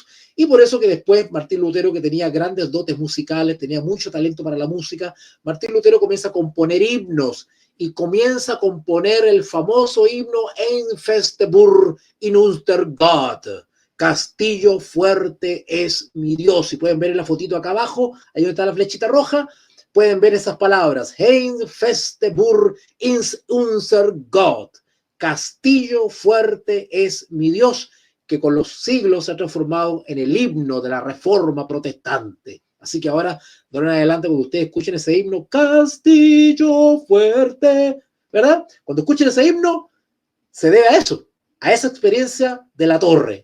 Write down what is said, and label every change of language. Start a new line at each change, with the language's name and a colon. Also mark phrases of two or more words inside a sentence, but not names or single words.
Spanish: Y por eso que después Martín Lutero, que tenía grandes dotes musicales, tenía mucho talento para la música, Martín Lutero comienza a componer himnos y comienza a componer el famoso himno Ein feste Burg in unser Gott. Castillo fuerte es mi Dios. Si pueden ver en la fotito acá abajo, ahí donde está la flechita roja, pueden ver esas palabras. Ein feste Burg in unser Gott. Castillo fuerte es mi Dios, que con los siglos se ha transformado en el himno de la Reforma Protestante. Así que ahora, de ahora en adelante, cuando ustedes escuchen ese himno, Castillo fuerte, ¿verdad? Cuando escuchen ese himno, se debe a eso, a esa experiencia de la torre.